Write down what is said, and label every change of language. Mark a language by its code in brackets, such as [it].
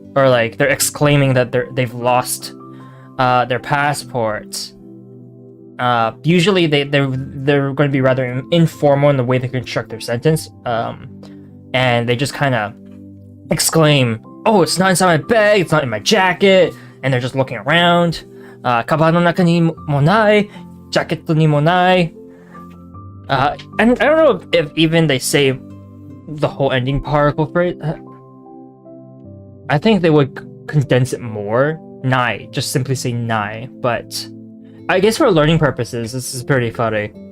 [en] or like they're exclaiming that they've lost their passports. Usually they're going to be rather informal in the way they construct their sentence, and they just kind of exclaim, "Oh, it's not inside my bag, it's not in my jacket," and they're just looking around. [ja] カバンの中にもない、ジャケットにもない。 [en] And I don't know if even they say the whole ending particle phrase. I think they would condense it more. Nai, just simply say nai. But I guess for learning purposes, this is pretty funny.